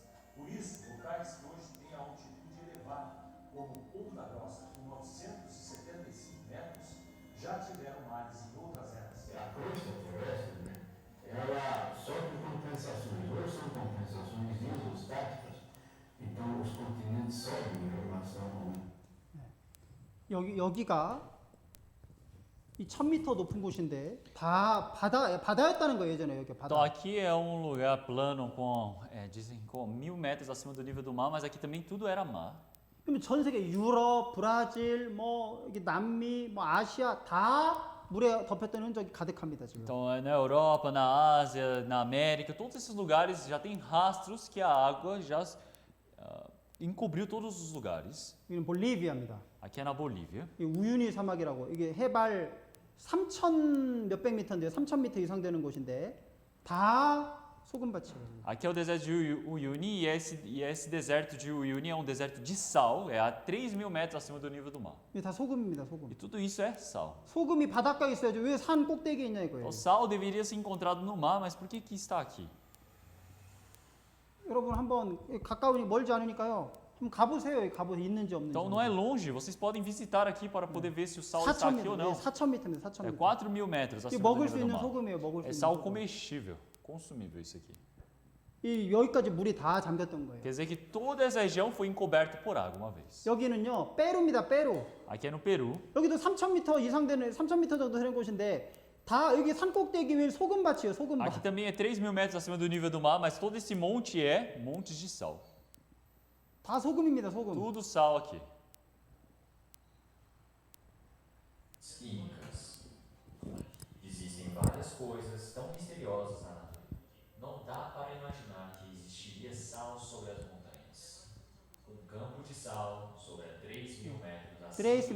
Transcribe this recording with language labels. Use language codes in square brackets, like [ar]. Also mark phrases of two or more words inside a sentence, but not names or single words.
[pt] Por isso, locais que hoje têm a altitude elevada, como Ponta Grossa, com 975 metros, já tiveram mares em outras eras. A crosta terrestre, né? Ela sofre compensações. Hoje são compensações isostáticas. Então, os continentes sobem em relação ao... [ko] 여기가 이 1,000m 높은 곳인데 다 바다였다는 거예요. 예전에 여기 [pt] Então [ko] 바다. [pt] aqui é um lugar plano dizem com 1.000 metros acima do nível do mar, mas aqui também tudo era mar. [ko] 그러면 전 세계 유럽, 브라질, 뭐 여기 남미, 뭐 아시아 다 물에 덮였던 흔적이 가득합니다 지금. [pt] Então na Europa, na Ásia, na América, todos esses lugares já tem rastros que a água já encobriu todos os lugares. [ko] 여기는 볼리비아입니다. [pt] Aqui é na Bolívia. [ko] 이 우유니 사막이라고 이게 해발 3,000 몇백 미터인데 3,000m 이상 되는 곳인데 다 소금밭이에요. [pt] Aqui é o deserto de Uyuni e esse deserto de Uyuni é um deserto de sal, é a 3.000 metros acima do nível do mar. [ko] 이게 다 소금입니다, [pt] E [ko] 소금. [pt] tudo isso é sal. [ko] 소금이 바닷가에 있어야죠. 왜 산 꼭대기에 있냐 이거예요. [pt] O sal deveria ser encontrado no mar, mas por que está aqui? [ko] 여러분 한번 가까우니 멀지 않으니까요. 좀 가보세요. 여기 가보세요. 있는지 없는지. [pt] Então não é longe, vocês podem visitar aqui para poder ver se o sal está aqui ou [ko] 4,000m, [pt] não. [ko] 4,000m입니다. [pt] É [ko] 4,000m. [pt] 4.000 metros [ko] 이게 [pt] acima do [ko] 먹을 수 [pt] nível do [ko] 있는 [pt] mar. [ko] 소금이에요. 먹을 수 [pt] É [ko] 있는 [pt] sal [ko] 소금. [pt] comestível, consumível isso aqui. [ko] 이 여기까지 물이 다 잠겼던 거예요. [pt] Quer dizer que toda essa região foi encoberta por água uma vez. [ko] 여기는요, 페루입니다. 페루. [pt] Aqui é no Peru. [ko] 여기도 3,000m 이상 되는 3,000m 정도 되는 곳인데 다 여기 산 꼭대기 위에 소금밭이에요. 소금밭. [pt] Aqui também é 3.000 metros acima do nível do mar, mas todo esse monte é montes de sal. [ko] 다 소금입니다. 소금. [pt] Tudo sal aqui. Químicas. Existem várias coisas tão misteriosas na natureza. Não dá para imaginar que existiria sal sobre as montanhas. Um campo de sal sobre a 3.000 metros acima,